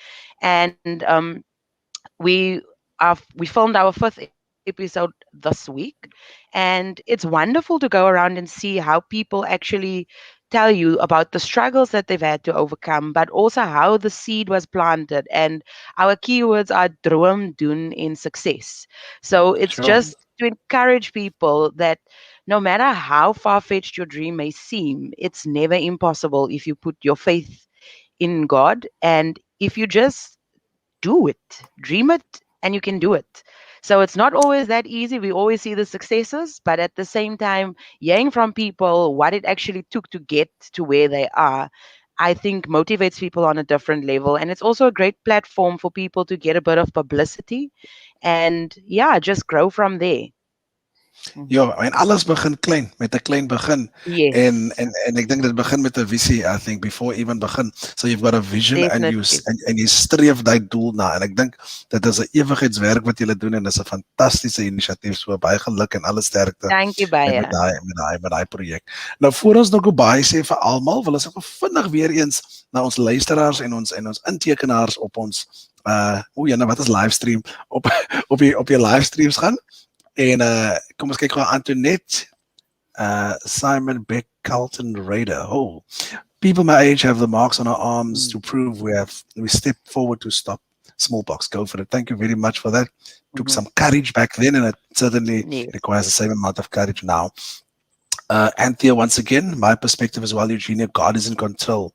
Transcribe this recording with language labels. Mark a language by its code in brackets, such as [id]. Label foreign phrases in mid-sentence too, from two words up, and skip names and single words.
[en] And we we filmed our fifth episode episode this week. And it's wonderful to go around and see how people actually tell you about the struggles that they've had to overcome, but also how the seed was planted. And our keywords are [af] droom, doen, [en] in success. So it's Sure. just to encourage people that no matter how far fetched your dream may seem, it's never impossible if you put your faith in God and if you just do it, dream it, and you can do it. So it's not always that easy. We always see the successes, but at the same time, hearing from people what it actually took to get to where they are, I think motivates people on a different level. And it's also a great platform for people to get a bit of publicity and yeah, just grow from there. Mhm. [af] Ja, en alles begin klein, met 'n klein begin. En [en] Yes, [af] en ek dink dit begin met 'n visie, [en] I think before even begin. So you've got a vision and definitely. [af] you streef daai doel na. En ek dink dit is 'n ewigheidswerk wat julle doen en dis 'n fantastiese inisiatief. So baie geluk en alle sterkte [en] Thank you, [af] met Baya. daai projek. Nou voor ons nog baie sê vir almal, wil ons ook vinnig weer eens na ons luisteraars en ons intekenaars op ons nou wat is livestream op op die livestreams gaan. En kom ons kyk gou Antoinette, Simon Beck, Carlton Raider. [en] Oh, people my age have the marks on our arms to prove we stepped forward to stop smallpox. Go for it. Thank you very much for that. Took Mhm. some courage back then, and it certainly Yes. requires the same amount of courage now. Anthea, once again, my perspective as well, Eugenia, God is in control.